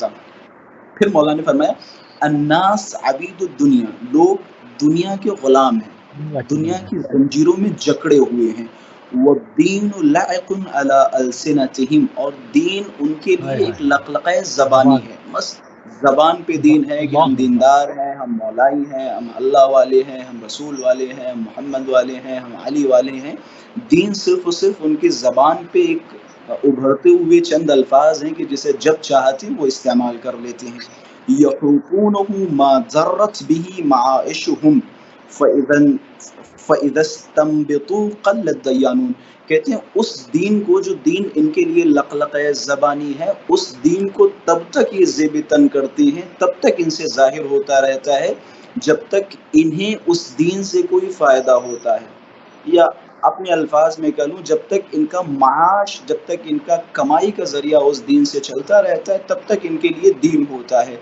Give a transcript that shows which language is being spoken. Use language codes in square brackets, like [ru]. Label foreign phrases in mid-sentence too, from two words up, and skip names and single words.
[ur] پھر مولا نے فرمایا [ar] الناس عبید الدنیا، [ur] لوگ دنیا کے غلام ہیں، دنیا کی زنجیروں میں جکڑے ہوئے ہیں، [ar] والدین لعق علی السنتہم، [ur] اور دین ان کے لیے ایک لقلقہ زبانی ہے، بس زبان پہ دین ہے کہ ہم دیندار ہیں، ہم مولائی ہیں، ہم اللہ والے ہیں، ہم رسول والے ہیں، ہم محمد والے ہیں، ہم علی والے ہیں۔ دین صرف اور صرف ان کی زبان پہ ایک ابھرتے ہوئے چند الفاظ ہیں کہ جسے جب چاہتے وہ استعمال کر لیتے ہیں۔ [ar] یحوقونہ ما ذرت به معائشهم فإذا استنبطوا قل الدیانون، [ur] کہتے ہیں اس دین کو، جو دین ان کے لیے لقلقہ زبانی ہے، اس دین کو تب تک یہ زیب تن کرتے ہیں، تب تک ان سے ظاہر ہوتا رہتا ہے جب تک انہیں اس دین سے کوئی فائدہ ہوتا ہے، یا اپنے الفاظ میں کہہ لوں جب تک ان کا معاش، جب تک ان کا کمائی کا ذریعہ اس دین سے چلتا رہتا ہے تب تک ان کے لیے دین ہوتا ہے۔